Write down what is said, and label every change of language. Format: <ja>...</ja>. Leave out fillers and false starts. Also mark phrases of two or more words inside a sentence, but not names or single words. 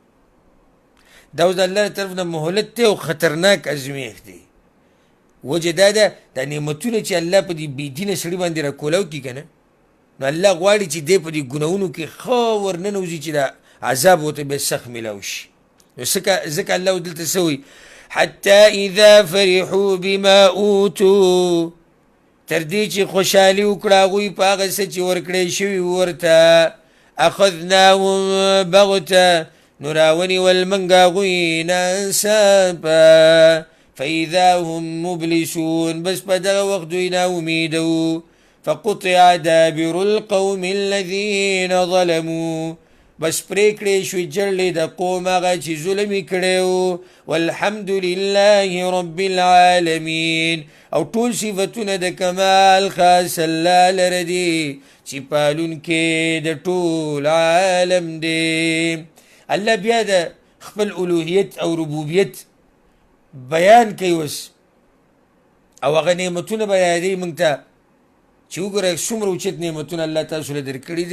<ps>دا اوس د الله له طرف نه مهلت دی او خطرناک ازمیښت دی. وجه دا ده دا نعمتونه چې الله په دې بېدینه سړي باندې راکولاو کړي که نه، نو الله غواړي چې دی په دې ګناهونو کې ښه ورننوځي چې دا عذاب ورته بیا سخت میلاو شي. نو ځکه الله دلته څه وایي؟</ps> <ar>حتى اذا فرحوا بما اوتوا،</ar> <ps>تر دې چې خوشحالي وکړه هغوی په هغه څه چې ورکړی شوي ورته،</ps> <ar>اخذناهم بغته،</ar> <ps>نو راونیول موږ هغوی ناڅاپه،</ps> <ar>فاذا هم مبلسون،</ar> <ps>بس په دغه وخت دوی ناامیده وو.</ps> <ar>فقطع دابر القوم الذين ظلموا،</ar> <ps>بس پریکړې شوې جړلې د قوم هغه چې ظلم یې کړی و.</ps> <ar>والحمد لله رب العالمین،</ar> <ps>او ټول صفتونه د کمال خاص الله لره دي چې پالونکی د ټول عالم دی. الله بیا د خپل الوهیت او ربوبیت بیان کوي اوس، او هغه نعمتونه به یادوي موږ ته چې وګوره څومره اوچت نعمتونه الله تاسو له درکړي دي.</ps>